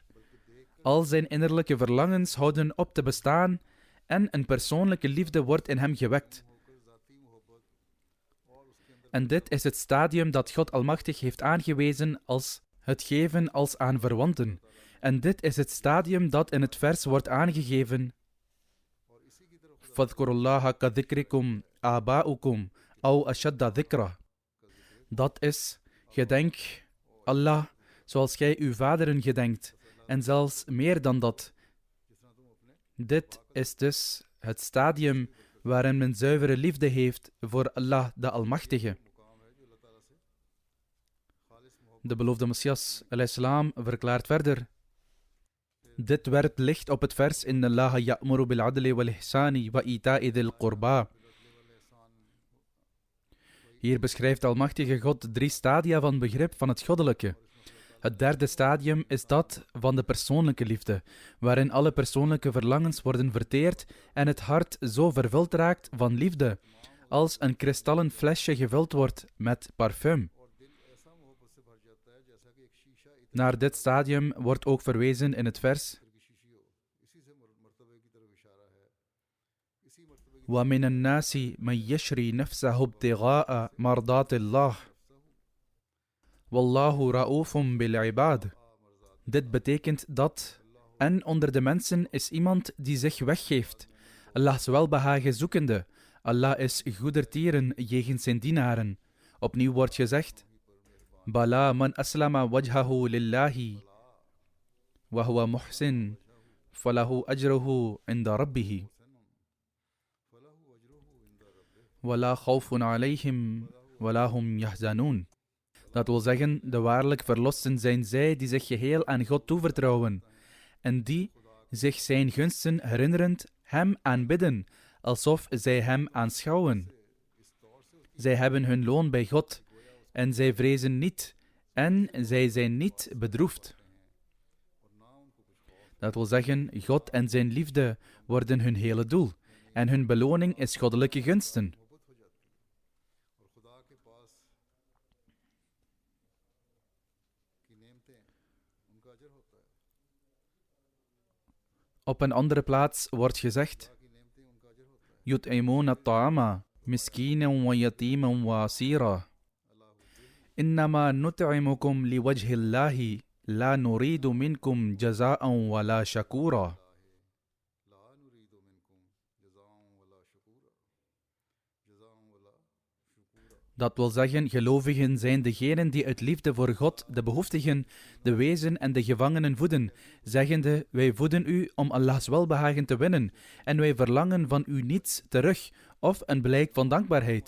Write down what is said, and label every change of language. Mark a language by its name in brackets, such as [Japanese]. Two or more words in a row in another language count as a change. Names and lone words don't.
[Dutch] Al zijn innerlijke verlangens houden op te bestaan en een persoonlijke liefde wordt in hem gewekt. En dit is het stadium dat God Almachtig heeft aangewezen als het geven als aan verwanten. En dit is het stadium dat in het vers wordt aangegeven. [Arabic] فاذكروا الله كذكركم آباءكم أو أشد ذكرا. [Dutch] Dat is, gedenk Allah zoals gij uw vaderen gedenkt, en zelfs meer dan dat. Dit is dus het stadium waarin men zuivere liefde heeft voor Allah de Almachtige. De beloofde Messias alayhi verklaart verder. Dit werpt licht op het vers [Arabic] إن الله يأمر بالعدل والإحسان وإيتاء ذي القربى. [Dutch] Hier beschrijft de Almachtige God 3 stadia van begrip van het goddelijke. Het derde stadium is dat van de persoonlijke liefde, waarin alle persoonlijke verlangens worden verteerd en het hart zo vervuld raakt van liefde, als een kristallen flesje gevuld wordt met parfum. Naar dit stadium wordt ook verwezen in het vers [Arabic] وَمِنَ النَّاسِ مَنْ يَشْرِي نَفْسَهُ ابْتِغَاءَ مَرْضَاتِ اللَّهِ والله رؤوف بالعباد. [Dutch] Dit betekent dat, en onder de mensen is iemand die zich weggeeft Allah's welbehagen zoekende. Allah is goedertieren jegens zijn dienaren. Opnieuw wordt gezegd, [Arabic] بلى من أسلم وجهه لله وهو محسن فله أجره عند ربه. ولا خوف عليهم ولا هم يحزنون. [Dutch] Dat wil zeggen, de waarlijk verlosten zijn zij die zich geheel aan God toevertrouwen en die, zich zijn gunsten herinnerend, hem aanbidden, alsof zij hem aanschouwen. Zij hebben hun loon bij God en zij vrezen niet en zij zijn niet bedroefd. Dat wil zeggen, God en zijn liefde worden hun hele doel en hun beloning is goddelijke gunsten. Op een andere plaats wordt gezegd, [Arabic] يطعمون الطعام مسكينا ويتيما وأسيرا. إنما نطعمكم لوجه الله لا نريد منكم جزاء ولا شكورا. [Dutch] Dat wil zeggen, gelovigen zijn degenen die uit liefde voor God de behoeftigen, de wezen en de gevangenen voeden, zeggende, wij voeden u om Allah's welbehagen te winnen en wij verlangen van u niets terug of een blijk van dankbaarheid.